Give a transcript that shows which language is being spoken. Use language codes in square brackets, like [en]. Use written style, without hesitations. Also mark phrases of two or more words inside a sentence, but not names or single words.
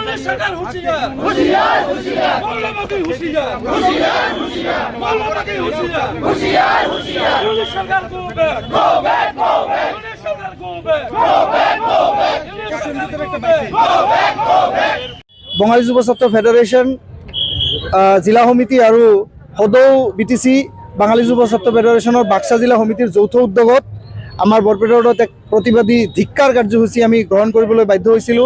[hi] सरकार होशियार होशियार होशियार मौलवी होशियार होशियार होशियार मौलवी होशियार होशियार होशियार पुलिस सरकार [en] go back [hi] पुलिस सरकार [en] go back [as] বঙালী যুৱ ছাত্ৰ ফেডাৰেশ্যন জিলা সমিতি আৰু সদৌ BTC বাঙালী যুৱ ছাত্ৰ ফেডাৰেশ্যনৰ বাক্সা জিলা সমিতিৰ যৌথ উদ্যোগত আমাৰ বৰপেটাত এক প্ৰতিবাদী ধিক্কাৰ কাৰ্যসূচী আমি গ্ৰহণ কৰিবলৈ বাধ্য হৈছিলোঁ।